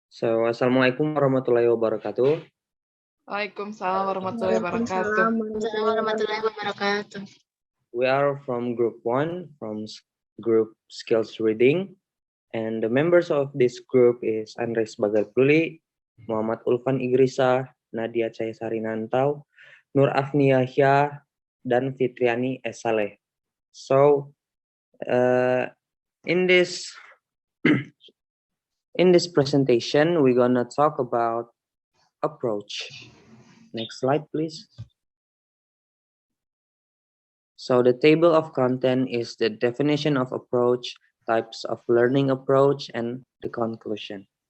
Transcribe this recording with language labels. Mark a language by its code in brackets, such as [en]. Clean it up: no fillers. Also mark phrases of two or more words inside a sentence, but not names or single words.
[ar] So, السلام عليكم ورحمة الله وبركاته. وعليكم السلام ورحمة الله وبركاته. وعليكم السلام ورحمة الله وبركاته. [en] We are from Group 1, from Group Skills Reading. And the members of this group is Hisbah Luli, Muhammad Ulfan Igirisa, Nadia caesarina Ntau, Nur Afni Yahya, dan Fitriani S. Saleh. So, in this presentation, we're gonna talk about approach. Next slide, please. So the table of content is the definition of approach, types of learning approach, and the conclusion.